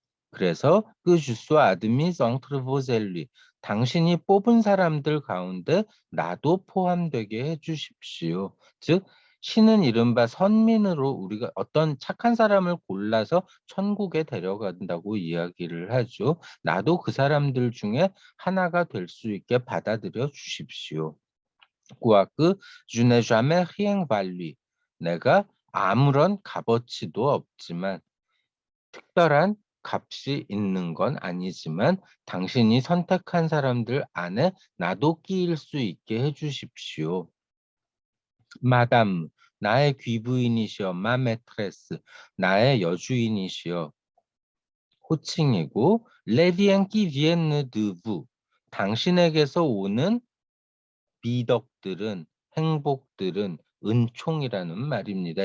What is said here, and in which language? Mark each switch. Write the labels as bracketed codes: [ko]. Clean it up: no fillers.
[ko] 그래서 그 주스 아드미 성트르보젤리 당신이 뽑은 사람들 가운데 나도 포함되게 해주십시오. 즉 신은 이른바 선민으로 우리가 어떤 착한 사람을 골라서 천국에 데려간다고 이야기를 하죠. 나도 그 사람들 중에 하나가 될 수 있게 받아들여 주십시오. [fr] quoique je n'ai jamais rien valu. [ko] 내가 아무런 값어치도 없지만 특별한 값이 있는 건 아니지만 당신이 선택한 사람들 안에 나도 끼일 수 있게 해주십시오. 마담, 나의 귀부인이시여, 마메트레스, 나의 여주인이시여, 호칭이고, 레비앙키 비엔느 드부, 당신에게서 오는 미덕들은, 행복들은 은총이라는 말입니다.